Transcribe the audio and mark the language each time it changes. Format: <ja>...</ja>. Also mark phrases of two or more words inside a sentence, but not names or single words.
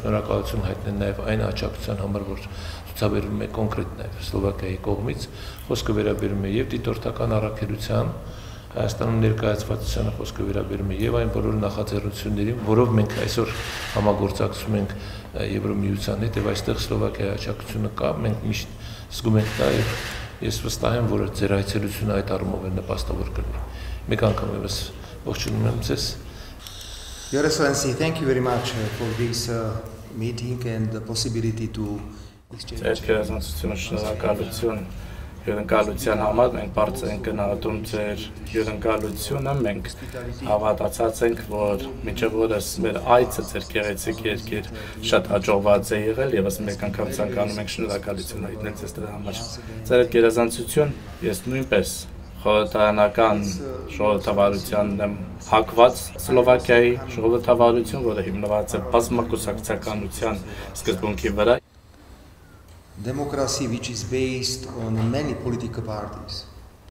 <hy>շնորհակալություն հայտնել նաև այն աջակցության համար, որ ցուցաբերվում է կոնկրետ նաև Սլովակիայի կողմից, խոսքը վերաբերում է եւ դիտորդական առաքելության, Հայաստանում ներկայացվածությանը խոսքը վերաբերում է եւ այն բոլոր նախաձեռնություններին, որով մենք այսօր համագործակցում ենք Եվրոմիության հետ եւ այստեղ Սլովակիայի աջակցությունը կա, մենք միշտ զգում ենք դա եւ ես վստահ եմ, որ ձեր այցելությունը այդ առումով է նպաստավոր կլինի։ Մեկ անգամ եւս ողջունում եմ ձեզ։</hy> <en>Your Excellency, thank you very much for this meeting and the possibility to exchange.</en> <hy>Շնորհակալություն հյուրընկալության համար, մենք բարձր ենք գնահատում ձեր հյուրընկալությունը, մենք հավատացած ենք, որ մինչև օրս մեր այցը ձեր գեղեցիկ երկիր շատ հաջողված է եղել, եւս մեկ անգամ ցանկանում ենք շնորհակալություն հայտնել ձեզ դրա համար։ Ձեր այդ գերազանցություն ես նույնպես խորհրդարանական ժողովրդավարությանն եմ հակված Սլովակիայի ժողովրդավարություն, որը հիմնված է բազմակուսակցականության սկզբունքի վրա։</hy> <en>Democracy which is based on many political parties.</en>